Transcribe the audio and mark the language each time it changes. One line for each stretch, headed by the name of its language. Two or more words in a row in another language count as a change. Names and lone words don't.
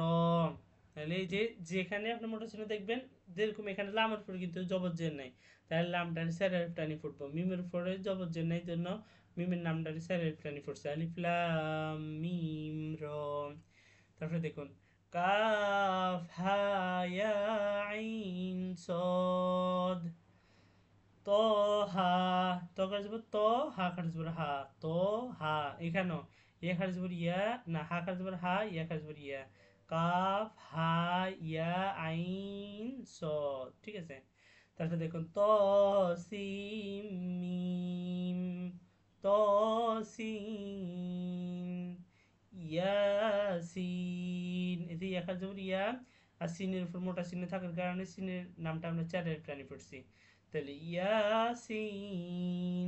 Bangla: তাহলে এই যে যেখানে আপনি মোটা চিহ্ন দেখবেন, যেরকম এখানে লামের উপরে কিন্তু জবরজের নাই, তাহলে লামটারি স্যারের টানি ফুটবো। মিমের উপরে জবরজের নাই জন্য মিমের নামটারি স্যারের টানি ফুটছে, আলিফ লাম মিম র। তারপরে দেখুন কাফ হা ইয়া আইন সদ, ত হা, ত কাটে যাব ত, হা কাটে যাব হা, ত হা। এখানেও ইয়া কাটে যাব ইয়া, না হা কাটে যাব হা, ইয়া কাটে যাব ইয়া, কাফ হা ইয়া আইন স, ঠিক আছে। তারপরে দেখুন ত সিম মিম, ত সিন ইয়াসিন, এই যে ইয়া কাটে যাব ইয়া, আর সিনের উপর মোটা চিহ্ন থাকার কারণে সিনের নামটা আমরা চারের প্রাণী পড়ছি, তাহলে ইয়াসিন।